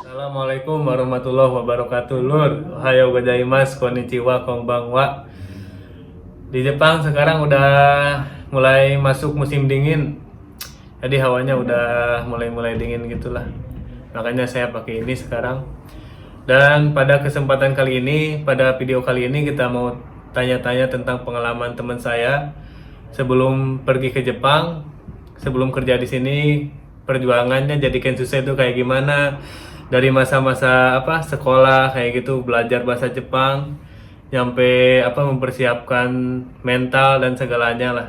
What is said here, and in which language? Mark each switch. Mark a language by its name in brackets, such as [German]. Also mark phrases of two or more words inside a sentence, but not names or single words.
[Arabic] السلام عليكم ورحمة الله وبركاته. [Indonesian] Lur, [Japanese] おはようございます、こんにちは、こんばんは. [Indonesian] Di Jepang sekarang udah mulai masuk musim dingin. Jadi hawanya udah mulai dingin gitulah. Makanya saya pakai ini sekarang. Dan pada kesempatan kali ini, pada video kali ini kita mau tanya-tanya tentang pengalaman teman saya sebelum pergi ke Jepang, sebelum kerja di sini, perjuangannya jadi kensusei itu kayak gimana, dari masa-masa sekolah kayak gitu, belajar bahasa Jepang, nyampe mempersiapkan mental dan segalanya lah.